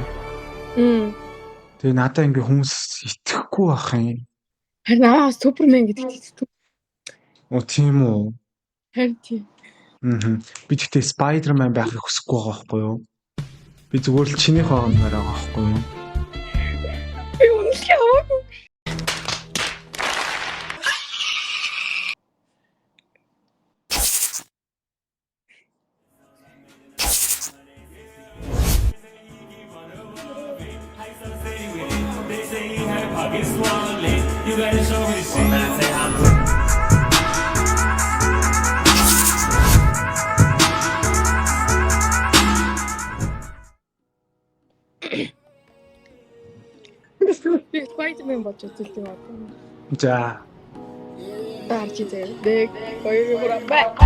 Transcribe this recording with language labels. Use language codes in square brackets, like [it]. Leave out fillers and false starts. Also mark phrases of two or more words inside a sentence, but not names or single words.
[mn] Тэгээ надаа ингээд хүмүүс итгэхгүй байх юм. Харин Супермен гэдэгт итгэв. Оо тийм үү? Харин тийм. Би тэгтээ Spider-Man байхыг хүсэхгүй байгаа байхгүй юу? Би зүгээр л чинийх байгаа юм байгаа байхгүй юу? Би үнэхээр хамаагүй. [en] They say her pockets swollen. You gotta show me the shit. Better say how good. [mn] Би Spider-Man болж үзэлтэй байна. За. Таарч зээ. Дэг хоёр мөр бай.